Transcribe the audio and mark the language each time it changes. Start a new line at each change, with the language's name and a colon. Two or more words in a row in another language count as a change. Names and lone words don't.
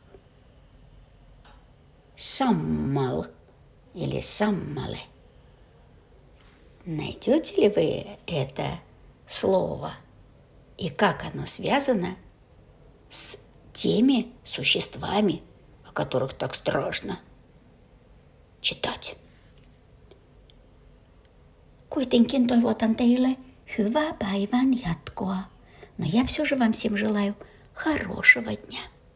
Russian: Саммал или саммале. Найдете ли вы это слово и как оно связано с теми существами, о которых так страшно читать?
Finnish: Kuitenkin toivotan teille hyvää päivän jatkoa.
Russian: Но я все же вам всем желаю хорошего дня.